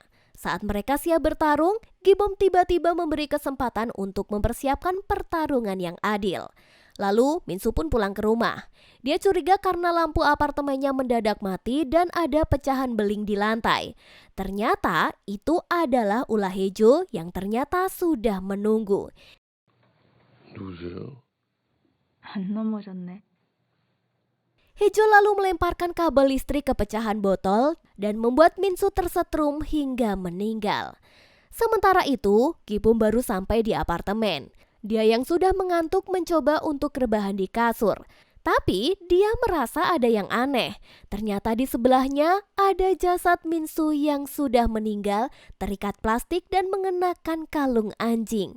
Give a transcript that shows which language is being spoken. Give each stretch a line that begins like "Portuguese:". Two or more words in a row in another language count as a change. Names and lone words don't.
Indonesian: Saat mereka siap bertarung, Gibom tiba-tiba memberi kesempatan untuk mempersiapkan pertarungan yang adil. Lalu Minsu pun pulang ke rumah. Dia curiga karena lampu apartemennya mendadak mati dan ada pecahan beling di lantai. Ternyata itu adalah ulah Hejo yang ternyata sudah menunggu.
Korean: 누구세요? 안 넘어졌네.
Indonesian: Hejo lalu melemparkan kabel listrik ke pecahan botol dan membuat Minsu tersetrum hingga meninggal. Sementara itu, Gibom baru sampai di apartemen. Dia yang sudah mengantuk mencoba untuk rebahan di kasur. Tapi dia merasa ada yang aneh. Ternyata di sebelahnya ada jasad Minsu yang sudah meninggal, terikat plastik dan mengenakan kalung anjing.